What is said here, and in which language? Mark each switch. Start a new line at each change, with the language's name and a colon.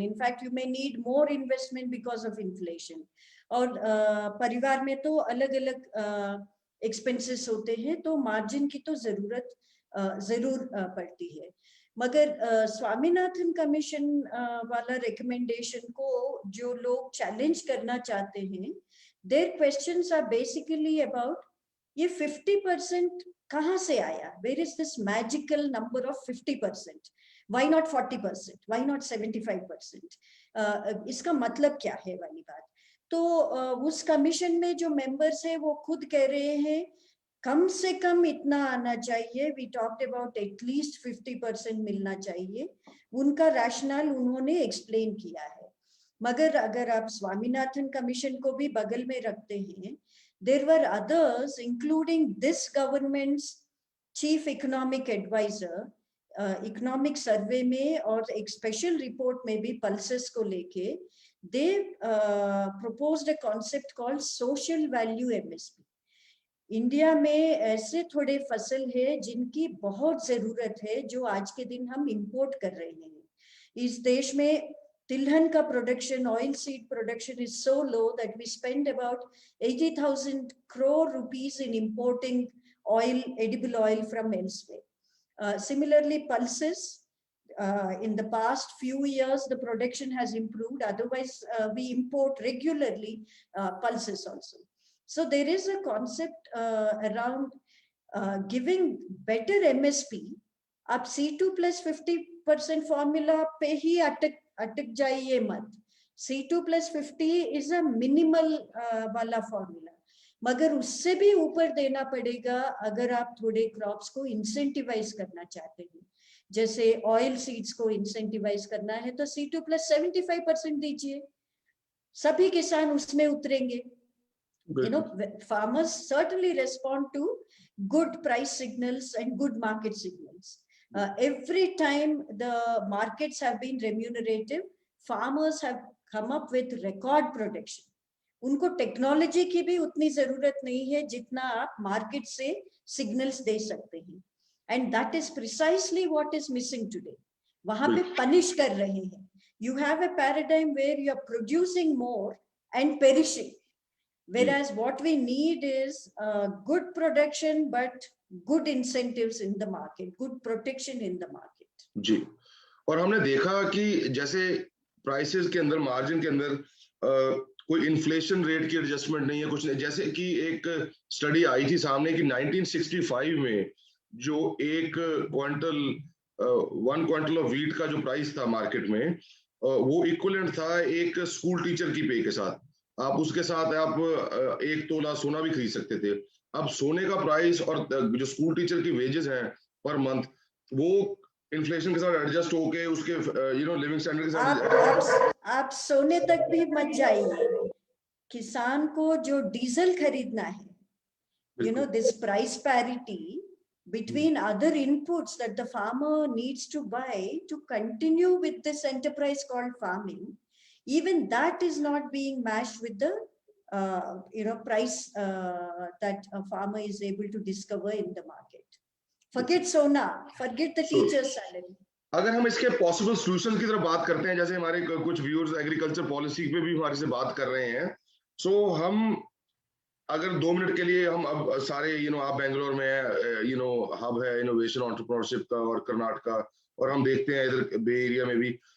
English: In fact, you may need more investment because of inflation.
Hindi: और परिवार में तो अलग अलग एक्सपेंसेस होते हैं, तो मार्जिन की तो जरूरत जरूर पड़ती है। मगर स्वामीनाथन कमीशन वाला रिकमेंडेशन को जो लोग चैलेंज करना चाहते हैं,
English: their questions are basically about
Hindi: ये 50% कहाँ से आया?
English: Where is this magical number of 50%? Why not 40%? Why not 75%?
Hindi: इसका मतलब क्या है वाली बात। तो उस कमीशन में जो मेंबर्स है वो खुद कह रहे हैं कम से कम इतना आना चाहिए।
English: we talked about at least 50%
Hindi: मिलना चाहिए। उनका रैशनल उन्होंने एक्सप्लेन किया है। मगर अगर आप स्वामीनाथन कमीशन को भी बगल में रखते हैं,
English: there were others including this government's chief economic advisor,
Hindi: economic survey में और एक स्पेशल रिपोर्ट में भी पल्सेस को लेके
English: they proposed a concept called social value MSP.
Hindi: India में ऐसे थोड़े फसल है जिनकी बहुत जरूरत है, जो आज के दिन हम इंपोर्ट कर रहे हैं। इस देश में तिलहन का production, oil seed production
English: is so low that we spend about 80,000 crore rupees in importing oil, edible oil from elsewhere. Similarly, pulses, in the past few years, the production has improved. Otherwise, we import regularly pulses also. So there is a concept around giving better MSP.
Hindi: आप C2 plus 50% formula पे ही अटक जाइए मत.
English: C2 plus 50 is a minimal वाला formula.
Hindi: मगर उससे भी ऊपर देना पड़ेगा अगर आप थोड़े क्रॉप्स को इंसेंटिवाइज करना चाहते हैं. जैसे ऑयल सीड्स को इंसेंटिवाइज करना है तो C2 plus 75% दीजिए. सभी किसान उसमें उतरेंगे.
English: You know, farmers certainly respond to good price signals and good market signals. Every time the markets have been remunerative, farmers have come up with record production.
Hindi: उनको टेक्नोलॉजी की भी उतनी जरूरत नहीं है जितना आप मार्केट से सिग्नल्स दे सकते हैं.
English: And that is precisely what is missing today.
Hindi: वहां पे पनिश कर रहे हैं.
English: You have a paradigm where you are producing more and perishing. Whereas what we need is good production, but good incentives in the market, good protection in the market.
Hindi: जी. और हमने देखा कि जैसे प्राइसेस के अंदर, मार्जिन के अंदर कोई इन्फ्लेशन रेट की एडजस्टमेंट नहीं है, कुछ नहीं. जैसे कि एक स्टडी आई थी सामने कि 1965 में जो एक क्वांटल 1 क्वांटल ऑफ व्हीट का जो प्राइस था मार्केट में, वो इक्विवेलेंट था एक स्कूल टीचर की पे के साथ. आप उसके साथ आप 1 तोला सोना भी खरीद सकते थे. अब सोने का प्राइस और जो स्कूल टीचर की वेजेस हैं पर मंथ, वो इन्फ्लेशन के साथ एडजस्ट होके उसके लिविंग स्टैंडर्ड के साथ आप सोने तक भी मत जाइए. किसान को जो डीजल खरीदना है,
English: this price parity between other inputs that the farmer needs to buy to continue with this enterprise called farming, even that is not being matched with the price that a farmer is able to discover in the market. Forget sona, forget the teacher's salary.
Hindi: अगर हम इसके possible solutions की तरफ बात करते हैं, जैसे हमारे कुछ व्यूअर्स एग्रीकल्चर पॉलिसी पे भी हमारे से बात कर रहे हैं, सो हम अगर 2 मिनट के लिए हम अब सारे आप बेंगलोर में हब है इनोवेशन एंटरप्रेन्योरशिप का और कर्नाटका, और हम देखते हैं इधर बे एरिया में भी.